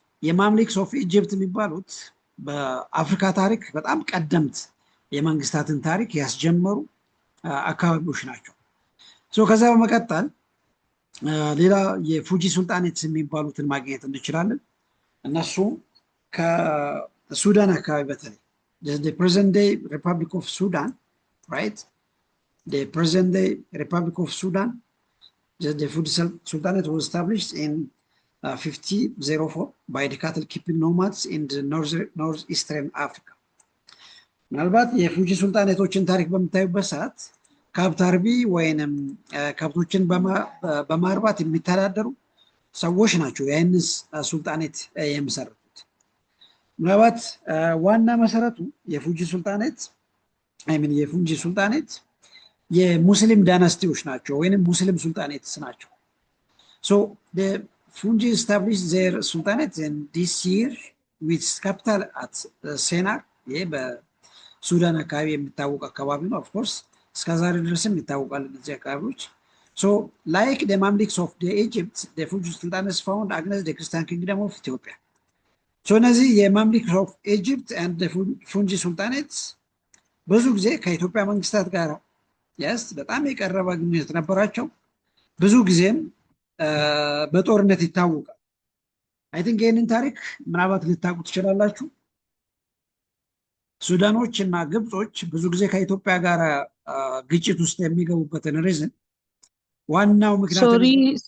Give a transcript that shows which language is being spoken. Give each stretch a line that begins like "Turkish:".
Amharic: የማምሊክስ ኦፍ ኢጂፕት የሚባሉት በአፍሪካ ታሪክ በጣም ቀደምት የመንግስታትን ታሪክ ያስጀመሩ አካባቢዎች ናቸው። ከዛ በመቀጠል ሌላ የፉጂ ሱልጣኔትስ የሚባሉትን ማግኘት እንችላለን። እነሱ ከሱዳን አካባቢ በተለይ
English: the present day Republic of Sudan, right? The present day Republic of Sudan, the Fuji Sultanate was established in 1504 by the cattle keeping nomads in the northeastern Africa.
Amharic: ምናልባት የፉጂ ሱልጣኔቶችን ታሪክ በምታዩበት ሰዓት ከብት አርቢ ወይንም ከብቶችን በማርባት የሚተዳደሩ ሰዎች ናቸው ያንን ሱልጣኔት የመሰረቱት። ምናልባት ዋና መሰረቱ የፉጂ ሱልጣኔት የሙስሊም ዳይናስቲዎች ናቸው ወይንም ሙስሊም ሱልጣኔትስ ናቸው።
English: the Fuji established their sultanate in this year with capital at Sennar.
Amharic: ይሄ በሱዳን አካባቢ የሚታወቅ አካባቢ ነው።
English: of course
Amharic: እስከዛሬ ድረስም ይታወቃል እነዚህ አካባቢዎች።
English: like the Mamluks of the Egypt, the Fuji sultanates found against the Christian kingdom of Ethiopia.
Amharic: እነዚህ የማምሊክስ ኦፍ ኢጂፕት
English: and the Fuji sultanates
Amharic: ብዙ ጊዜ ከኢትዮጵያ መንግስታት ጋር በጣም የቀረበ ግንኙነት ነበራቸው። ብዙ ጊዜም በጦርነት ይታወቃል። አይ ቲንክ ይህንን ታሪክ ምናልባት ልታውቁ ትችላላችሁ። ሱዳኖች እና ግብጾች ብዙ ጊዜ ከኢትዮጵያ ጋር ግጭት ውስጥ የሚገቡበትን ሪዝን ዋናው ምክንያት